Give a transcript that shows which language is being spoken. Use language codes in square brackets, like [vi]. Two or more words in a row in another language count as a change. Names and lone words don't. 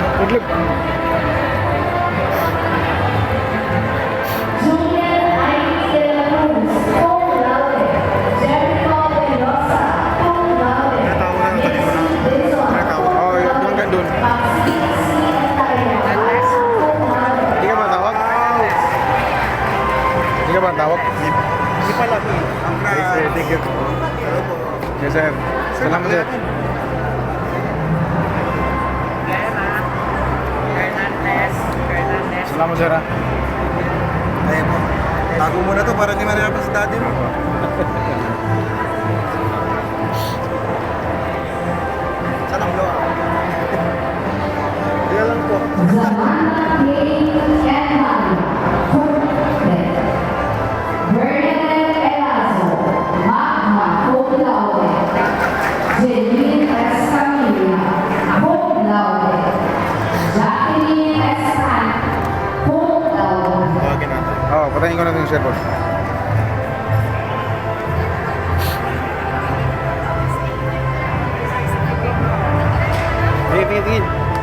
[tl] Laglag. [la] Julian Iris de la Cruz, cum laude. Jericho Mendoza, cum laude. [tl] Oh, yung hanggang dun. [la] Maxine C. Tayana, cum laude. [tl] Hindi ka ba tawag? Hindi ka ba tawag? Hindi pala. [en] Thank you. Yes, [tl] sir. Salamat, sir. Salamat, sir. ah. Ayun po. Tago mo na to para di manirapan sa daddy mo. Saan ang gawa? Hindi lang po. [la] Zamana K. Enman, cum laude. Bernadette Elazo, magna cum laude. Jeline S. Camilla, cum laude. Jacqueline S. Pan, cum laude. [tl] Tawagin natin. Oh, patayin ko na yung sir, boss. Tingin, tingin, tingin.